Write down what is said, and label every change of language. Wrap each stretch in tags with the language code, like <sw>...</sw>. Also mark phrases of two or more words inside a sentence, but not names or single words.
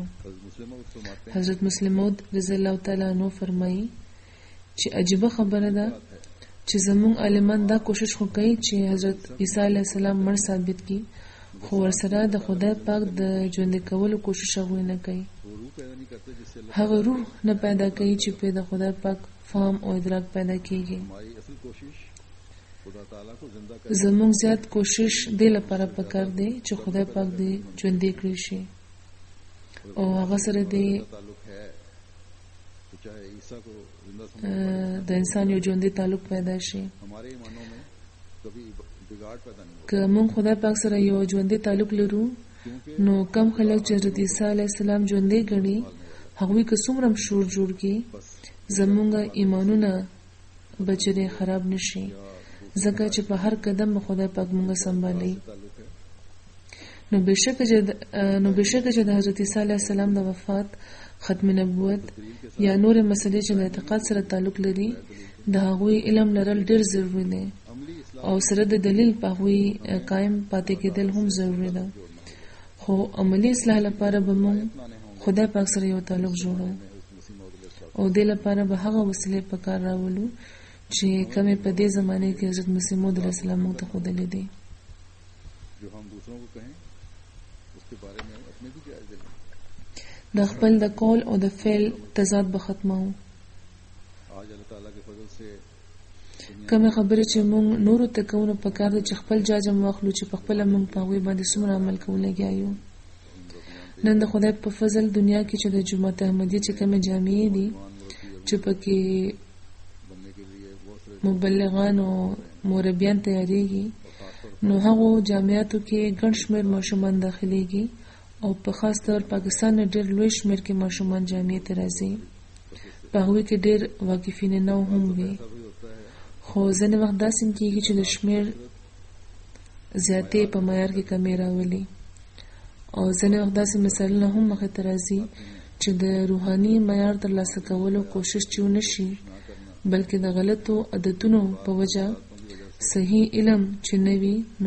<ps>حضرت مسلم موعود</ps> <ar>رضی الله تعالی عنہ</ar> <ps>فرمایي چې عجیبه خبره ده چې زموږ عالمان دا کوشش خو کوي چې حضرت عیسی</ps> <ar>علیه السلام</ar> <ps>مړ ثابت کړي، خو ورسره د خدای پاک د ژوندي کولو کوشش هغوی نه کوي. هغه روح نه پیدا کوي چې په د خدای پاک فهم او ادراک پیدا کیږي.</ps> <ur>خدا تعالیٰ کو زندہ کر</ur> <ps>زموږ زیات کوشش دې لپاره پکار دی چې خدای پاک دې ژوندې کړی شي او هغه سره دې</ps> <ur>تعلق ہے تو چاہے عیسیٰ کو زندہ سمجھ</ur> <ps>د انسان یو ژوندې تعلق پیدا شي.</ps> <ur>ہمارے ایمانوں میں کبھی بگاڑ پیدا نہیں</ur> <ps>که موږ خدای پاک سره یو ژوندې تعلق لرو نو کم خلک چې حضرت عیسی</ps> <ar>علیه السلام</ar> <ps>ژوندې ګڼي هغوی که څومره هم شور جوړ کړي زموږ ایمانونه به چېرې خراب نشي ځکه چې په هر قدم به خدای پاک موږ سنبالي.</ps> <ur>تعلق ہے</ur> <ps>نو بېشکه چې د حضرت عیسی</ps> <ar>علیه السلام</ar> <ps>د وفات ختم نبوت یا نورې مسلې چې د اعتقاد سره تعلق لري د هغوی علم لرل ډېر ضروري دی</ps> <ur>عملی اسلام</ur> <ps>او سره د دلیل په هغوی قایم پاتې کېدل هم ضروري ده. خو عملی اصلاح لپاره به موږ خدای پاک سره یو تعلق جوړو او دې لپاره به هغه وسیلې په کار راولو چې کومې په دې زمانه کې حضرت مسیح موعود</ps> <ar>علیه السلام</ar> <ps>موږ ته ښودلې دي.</ps> <ur>جو ہم دوسروں کو کہیں اس کے بارے میں اپنے بھی جائزے لیں.</ur> <ps>د خپل د قول او د فعل تضاد به ختمو.</ps> <ur>آج اللہ تعالیٰ کے فضل سے</ur> <ps>کومې خبرې چې موږ نورو ته کوو نو پکار ده چې خپل جاجم واخلو چې په خپله موږ په هغوی باندې څومره عمل کوو لګیا یو. نن د خدای په فضل دنیا کې چې د جماعت احمدیه چې کومې جامعې دي چې پکې</ps> <ur>بننے کے لیے بہت سارے</ur> <ps>مبلغان او مربیان تیاریږي نو هغو جامعاتو کې ګڼ شمېر ماشومان داخليږي او په خاص طور پاکستان نه ډېر لوی شمېر کې ماشومان جامعې ته راځي. په هغوی کې ډېر واقفین نه هم وي خو ځینې وخت داسې کېږي چې د شمېر زیاتې په معیار کې کمې راولي او ځینې وخت داسې مثالونه هم مخې ته راځي چې د روحاني معیار ترلاسه کولو کوشش چې ونه شي بلکې د غلطو عادتونو په وجه صحیح علم چې نه وي نو</ps>